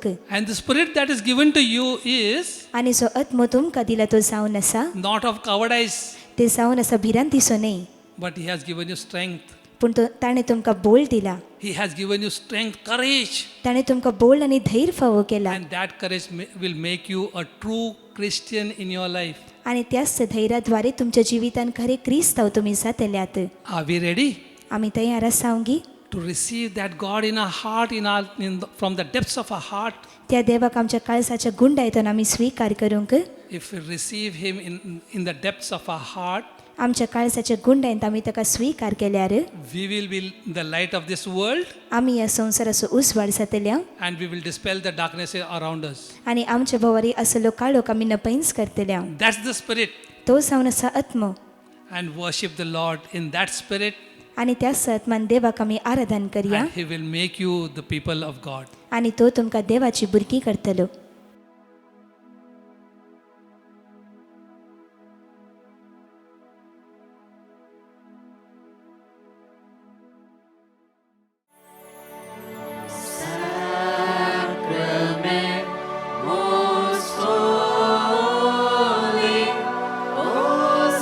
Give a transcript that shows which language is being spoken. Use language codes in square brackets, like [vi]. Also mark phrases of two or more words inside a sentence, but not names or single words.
[en] And the spirit that is given to you is [kok] आनी जो आत्मो तुमकां दिला तो जावन आसा, [en] not of cowardice, [kok] ते जावन आसा भिरांतीचो न्ही, [en] but he has given you strength. [kok] पूण ताणें तुमकां बोल दिला. [en] He has given you strength, courage. [kok] ताणें तुमकां बोल आनी धैर्य फावो केला. [en] And that courage will make you a true Christian in your life. [kok] आनी त्याच धैर्याद्वारे तुमच्या जिवितान खरे क्रिस्तांव तुमी जातल्यात. [en] Are we ready [kok] आमी तयार आसांगी [en] to receive that God in our heart, from the depths of our heart? [kok] त्या देवाक आमच्या काळजाच्या गुंडायतून आमी स्वीकार करूंक. [en] If we receive him in the depths of our heart, [kok] आमच्या काळजाच्या गुंडायत आमी ताका स्वीकार केल्यार [en] we will be the light of this world [kok] आमी ह्या संवसाराचो उसवाड जातल्या [en] and we will dispel the darkness around us. [kok] आनी आमच्या भोंवरी असलो काळोख आमी नपैंस करतल्या. [en] That's the spirit. [kok] तो जावन आसा आत्मो. [en] and worship the Lord in that spirit, [kok] आनी त्या सतमान देवाक आमी आराधन करया [en] and He will make you the people of God. [kok] आनी तो तुमकां देवाची भुरगीं करतलो. [en] Sacrament most holy, oh